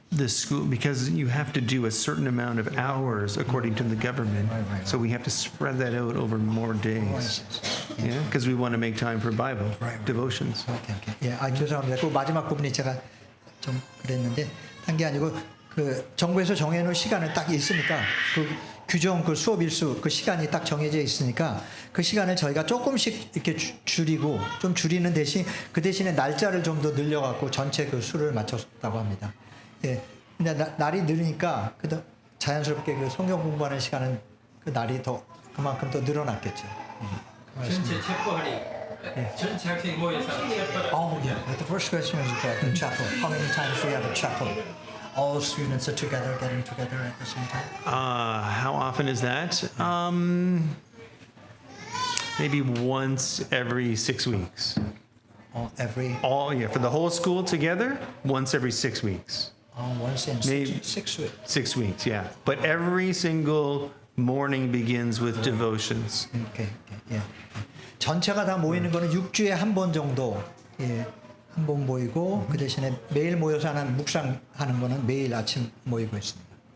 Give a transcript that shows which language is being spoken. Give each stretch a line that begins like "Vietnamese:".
English: The school, because you have to do a certain amount of hours according to the government. Right. So we have to spread that out over more days. Yeah, because we want to make time for Bible devotions.
Korean: 오케이. 죄송합니다. 그 마지막 부분이 제가 좀 그랬는데 한 게 아니고 그 정부에서 정해놓은 시간을 딱 있으니까 그 규정 그 수업 일수 그 시간이 딱 정해져 있으니까 그 시간을 저희가 조금씩 이렇게 줄이고 좀 줄이는 대신 그 대신에 날짜를 좀 더 늘려갖고 전체 그 수를 맞췄다고 합니다. 근데 날이 늘으니까 그 자연스럽게 그 성경 공부하는 시간은 그 날이 더 그만큼 더 늘어났겠죠. 전체 체포하니 전체 학생이 모여서 체포를.
English: Oh yeah. The first question is about the chapel. How many times do you have a chapel? All students are getting together at the same time. How often is that? Maybe once every 6 weeks. For the whole school together, once every 6 weeks. Once in Maybe- 6 weeks. 6 weeks, yeah. But every single morning begins with devotions. Okay.
Korean: 전체가 다 모이는 거는 6주에 한 번 정도 한 번 모이고 그 대신에 매일 모여서 하는 묵상하는 거는 매일 아침 모이고 있습니다.